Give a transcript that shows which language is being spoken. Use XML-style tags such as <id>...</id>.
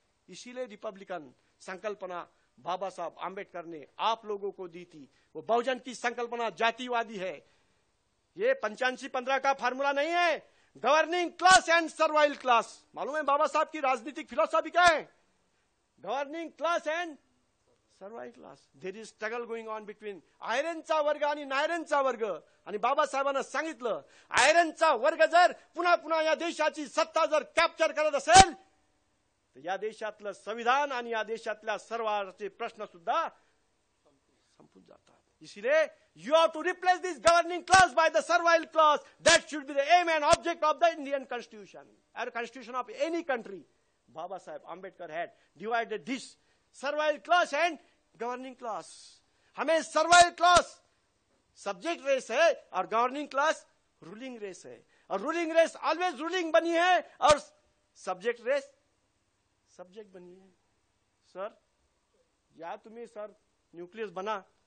<hi>इसीलिए रिपब्लिकन संकल्पना बाबा साहब आंबेडकर ने आप लोगों को दी थी। वो बहुजन की संकल्पना जातिवादी है। ये 85-15 का फार्मूला नहीं है।</hi> <en>governing class and survival class,</en> <hi>मालूम है बाबा साहब की राजनीतिक फिलॉसफी क्या है?</hi> <en>Governing class and survival class. There is struggle going on between</en> <mr>आयरनचा वर्ग आणि नायरनचा वर्ग. आणि बाबासाहेबांना सांगितलं आयरनचा वर्ग जर पुन्हा पुन्हा या देशाची सत्ता जर कॅप्चर करत असेल तर या देशातलं संविधान आणि या देशातल्या सर्वांचे प्रश्न सुद्धा संपून जातात.</mr> <en>इसीलिए you have to replace this governing class by the servile class. That should be the aim and object of the Indian constitution or constitution of any country. Baba Saheb Ambedkar had divided this servile class and governing class.</en> <hi>हमें</hi> <en>servile class subject race</en> <hi>है और governing class ruling race है. और ruling race</hi> <en>always ruling</en> <hi>बनी है और subject race subject बनी है.</hi> <mr>सर या तुम्ही सर न्यूक्लियस बना.</mr>